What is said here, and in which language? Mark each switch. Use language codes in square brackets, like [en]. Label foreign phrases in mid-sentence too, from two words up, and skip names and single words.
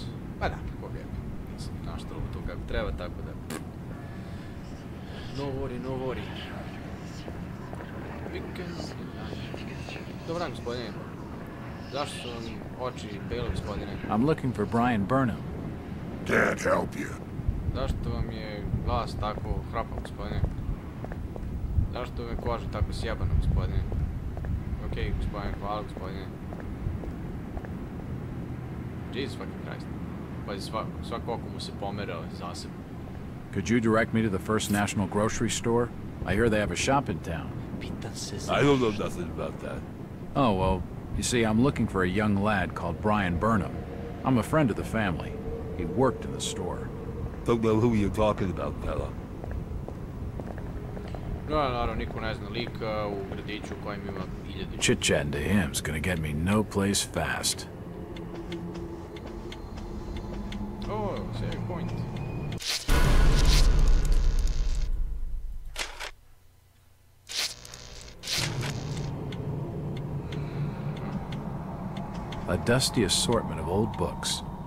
[sr] Pa da, koga je. Nisam naštalo to kako treba, tako da... [en] No worry. [sr] Dobar dan, gospodine. Zašto su vam oči bele, gospodine? [en] I'm looking for Brian Burnham. Can't help you. [sr] Zašto vam je glas tako hrapav, gospodine? Zašto vam je koža tako sjebana, gospodine? Okej, gospodine, hvala, gospodine. [en] Jesus fucking Christ. [sr] Pazi, svako oko mu se pomerao zasebno. [en] Could you direct me to the First National grocery store? I hear they have a shop in town. [sr] Pitan se [en] I don't know nothing about that. Oh, well, You see, I'm looking for a young lad called Brian Burnham. I'm a friend of the family. He worked in the store. Don't know who you're talking about, fella. [sr] No, naravno, niko ne zna lika u gradiću u kojem ima 1000. [en] Chit-chatting to him's gonna get me no place fast. Oh, save point. A dusty assortment of old books.